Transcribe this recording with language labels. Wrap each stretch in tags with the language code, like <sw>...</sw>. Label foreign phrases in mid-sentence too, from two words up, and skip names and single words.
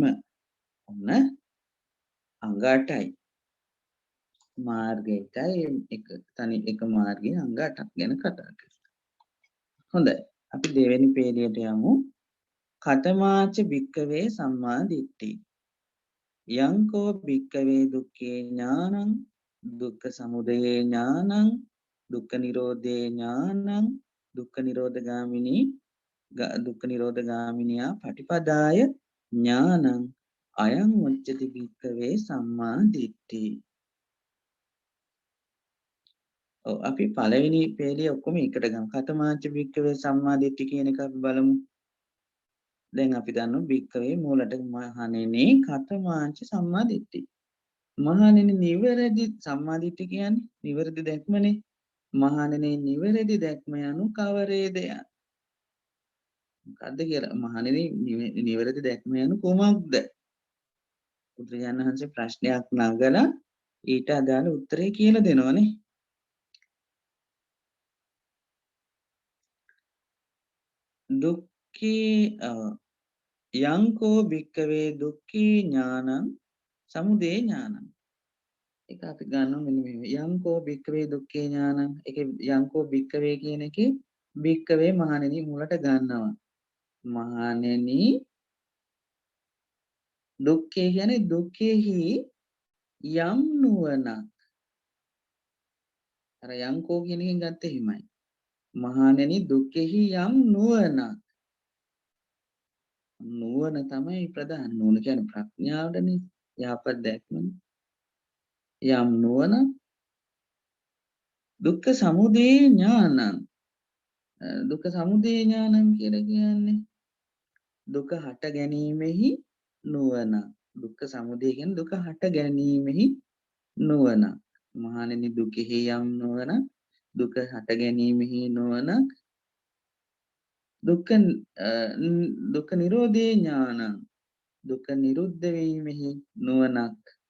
<si>ඔන්න අංග 8යි. මාර්ගයටයි එක මාර්ගයේ අංග 8ක් ගැන කතා කරනවා. හොඳයි. අපි දෙවෙනි පේළියට යමු.</si> <pi>කතමාච භික්කවේ සම්මා දිට්ඨි. යංකෝ භික්කවේ දුක්ඛේ ඥානං දුක්ඛ සමුදය ඥානං දුක්ඛ නිරෝධේ ඥානං දුක්ඛ නිරෝධගාමිනී දුක්ඛ නිරෝධගාමිනියා පටිපදාය ඥානං අයං උච්චති භික්කවේ සම්මා දිට්ඨි.</pi> <si>අපි පළවෙනි පේළිය ඔක්කොම එකට ගමු.</si> <pi>කතමාච භික්කවේ සම්මා දිට්ඨි</pi> <si>කියන එක අපි බලමු. දැන් අපි දන්නවා භික්කවේ මූලට මහණෙනි</si> <pi>කතමාච සම්මා දිට්ඨි.</pi> <si>මහණෙනි නිවැරදි</si> <pi>සම්මා දිට්ඨි</pi> <si>කියන්නේ නිවැරදි දැක්මනේ. මහණෙනි නිවැරදි දැක්ම යනු කවරේද? මොකද්ද කියලා මහණෙනි නිවැරදි දැක්ම යනු කොමක්ද? බුදුරජාණන් වහන්සේ ප්‍රශ්නයක් නගලා ඊට අදාළ උත්තරේ කියලා දෙනවනේ.</si> <pi>දුක්ඛේ යංකෝ භික්කවේ දුක්ඛී ඥානං සමුදය ඥානං.</pi> <si>ඒක අපි ගන්නවා මෙන්න මෙහෙම.</si> <pi>යංකෝ භික්කවේ දුක්ඛේ ඥානං.</pi> <si>ඒකේ</si> <pi>යංකෝ භික්කවේ</pi> <si>කියන එකේ භික්කවේ මහණෙනි මුලට ගන්නවා. මහණෙනි දුක්ඛේ කියන්නේ දුක්ඛෙහි යම් නුවණක්. අර යංකෝ කියන එකෙන් ගත්තේ හිමයි. මහණෙනි දුක්ඛෙහි යම් නුවණක්. නුවණ තමයි ප්‍රධාන. නුවණ කියන්නේ ප්‍රඥාවටනේ. යහපත් දැක්මනේ. යම් නුවණ</si> <pi>දුක්ඛ සමුදය ඥානං. දුක්ඛ සමුදය ඥානං</pi> <si>කියලා කියන්නේ දුක හට ගැනීමෙහි නුවණ.</si> <pi>දුක්ඛ සමුදය</pi> <si>කියන්නේ දුක හට ගැනීමෙහි නුවණ. මහණෙනි දුකෙහි යම් නුවණ දුක හට ගැනීමෙහි නුවණ</si> <pi>දුක්ඛ නිරෝධේ ඥානං</pi> <si>දුක නිරුද්ධ වීමෙහි නුවණක්.</si>